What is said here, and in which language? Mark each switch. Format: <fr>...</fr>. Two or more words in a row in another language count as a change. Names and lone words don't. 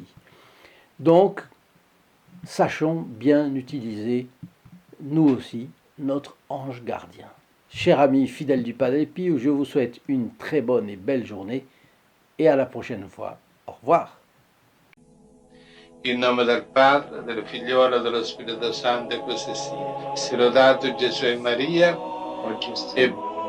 <fr>Donc, sachons bien utiliser, nous aussi, notre ange gardien. Chers amis fidèles du Padre Pio, je vous souhaite une très bonne et belle journée et à la prochaine fois. Au revoir.</fr> <it>In nome del Padre, del Figliolo e dello Spirito Santo, e così sia. Sia lodato Gesù e Maria, e</it>